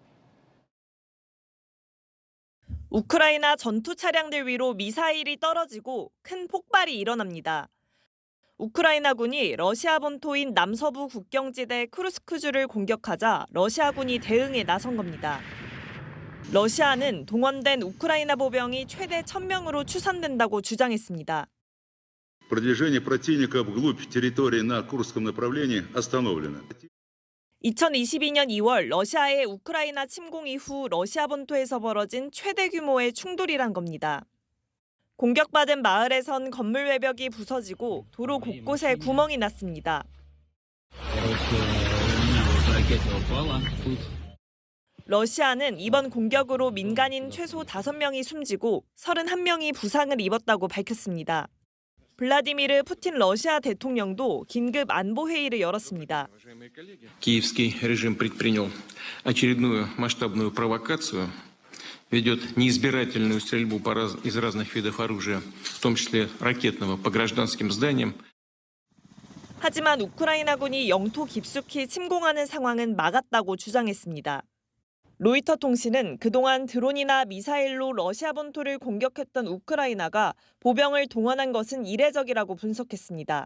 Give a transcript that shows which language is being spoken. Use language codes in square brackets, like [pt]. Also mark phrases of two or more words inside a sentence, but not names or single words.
[ko] 우크라이나 전투 차량들 위로 미사일이 떨어지고 큰 폭발이 일어납니다. 우크라이나군이 러시아 본토인 남서부 국경지대 쿠르스크주를 공격하자 러시아군이 대응에 나선 겁니다. 러시아는 동원된 우크라이나 보병이 최대 1,000명으로 추산된다고 주장했습니다. [ru] Продвижение противника вглубь территории на Курском направлении остановлено. [ko] 2022년 2월 러시아의 우크라이나 침공 이후 러시아 본토에서 벌어진 최대 규모의 충돌이란 겁니다. 공격받은 마을에선 건물 외벽이 부서지고 도로 곳곳에 구멍이 났습니다. 러시아는 이번 공격으로 민간인 최소 5명이 숨지고 31명이 부상을 입었다고 밝혔습니다. 블라디미르 푸틴 러시아 대통령도 긴급 안보 회의를 열었습니다. [ru] Киевский режим предпринял очередную масштабную провокацию, ведет неизбирательную стрельбу из разных видов оружия, в том числе ракетного, по гражданским зданиям. [ko] 하지만 우크라이나군이 영토 깊숙이 침공하는 상황은 막았다고 주장했습니다. 로이터 통신은 그동안 드론이나 미사일로 러시아 본토를 공격했던 우크라이나가 보병을 동원한 것은 이례적이라고 분석했습니다.